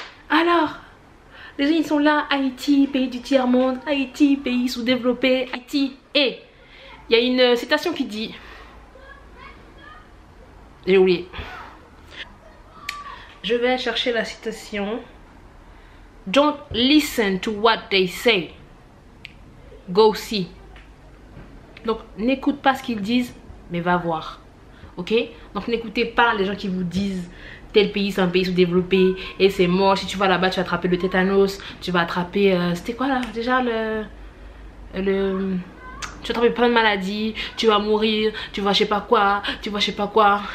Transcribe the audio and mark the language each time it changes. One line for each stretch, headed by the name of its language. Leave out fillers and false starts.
French: Alors, les gens ils sont là. Haïti, pays du tiers-monde. Haïti, pays sous-développé. Haïti. Et il y a une citation qui dit... J'ai oublié. Je vais chercher la citation.
English: Don't listen to what they say. Go see.
French: Donc, n'écoute pas ce qu'ils disent, mais va voir. Ok? Donc, n'écoutez pas les gens qui vous disent tel pays, c'est un pays sous-développé et c'est mort. Si tu vas là-bas, tu vas attraper le tétanos. Tu vas attraper... C'était quoi là? Déjà, tu vas attraper plein de maladies. Tu vas mourir. Tu vas je sais pas quoi. Tu vas je sais pas quoi.